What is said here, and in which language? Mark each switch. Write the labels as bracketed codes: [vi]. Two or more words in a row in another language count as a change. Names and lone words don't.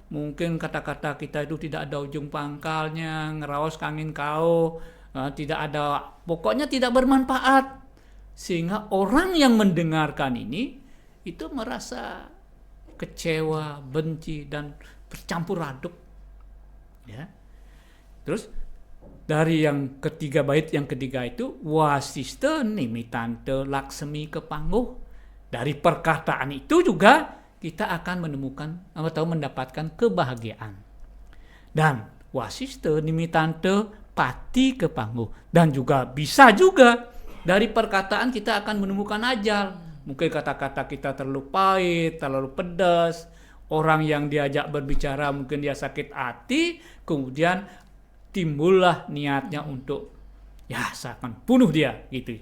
[id] Mungkin kata-kata kita itu tidak ada ujung pangkalnya, [ban] ngerawas kangin kau, [id] tidak ada, pokoknya tidak bermanfaat. Sehingga orang yang mendengarkan ini itu merasa kecewa, benci, dan bercampur aduk. Ya. Terus dari yang ketiga, bait yang ketiga itu [kaw] wasiste nimitante laksemi kepangguh. [id] Dari perkataan itu juga kita akan menemukan atau mendapatkan kebahagiaan. Dan [kaw] wasiste nimitante pati kepangguh. [id] Dan juga bisa juga dari perkataan kita akan menemukan ajal. Mungkin kata-kata kita terlalu pahit, terlalu pedas. Orang yang diajak berbicara mungkin dia sakit hati, kemudian timbullah niatnya untuk ya saya akan bunuh dia gitu.